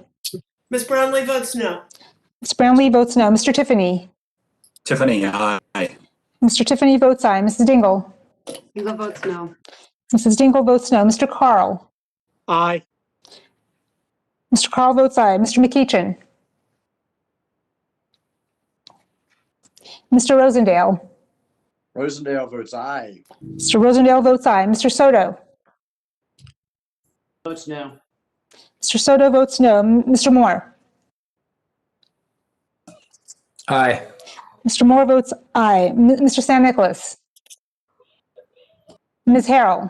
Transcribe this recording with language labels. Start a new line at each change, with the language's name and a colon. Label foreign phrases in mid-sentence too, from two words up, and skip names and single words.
English: Ms. Brownlee votes no. Ms. Brownlee votes no. Mr. Tiffany? Tiffany, aye. Mr. Tiffany votes aye. Mrs. Dingle? Dingle votes no. Mrs. Dingle votes no. Mr. Carl? Aye. Mr. Carl votes aye. Mr. McEachin? Mr. Rosendale? Rosendale votes aye. Mr. Rosendale votes aye. Mr. Soto? Votes no. Mr. Soto votes no. Mr. Moore? Aye. Mr. Moore votes aye. Mr. San Nicolas? Ms. Harrell?